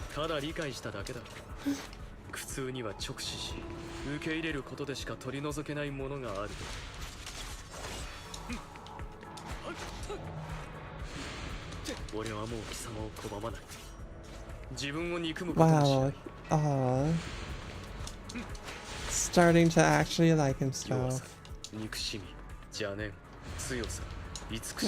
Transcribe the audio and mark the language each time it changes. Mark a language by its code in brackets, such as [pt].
[ja] ただ理解しただけだ苦痛には直視し受け入れることでしか取り除けないものがある俺はもう貴様を拒まない自分を憎むことにしない [en] Wow. Starting to actually like himself. [ja] 憎しみ邪念強さ慈しみ